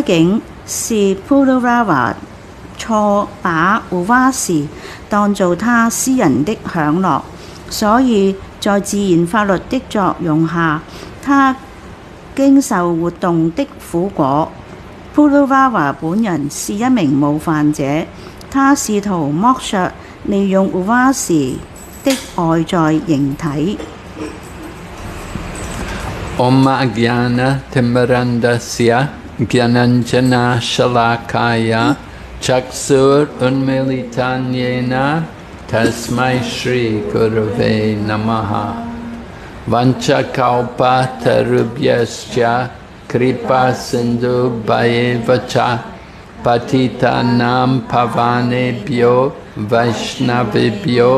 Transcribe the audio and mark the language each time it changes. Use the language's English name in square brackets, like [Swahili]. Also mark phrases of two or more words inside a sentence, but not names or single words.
[Chinese] 竟是 Pururava 錯把 Urvasi 當做他私人的享樂，所以在自然法律的作用下，他經受活動的苦果。Pururava 本人是一名冒犯者，他試圖剝削利用 Urvasi 的外在形體。 [Sanskrit] ॐ ज्ञान तिमिरान्धस्य ज्ञानाञ्जन शलाकया चक्षुर् उन्मीलितं येन तस्मै श्री गुरवे नमः वाञ्छाकल्प तरुभ्यश्च कृपा सिन्धु भ्य एव च पतितानां पावनेभ्यो वैष्णवेभ्यो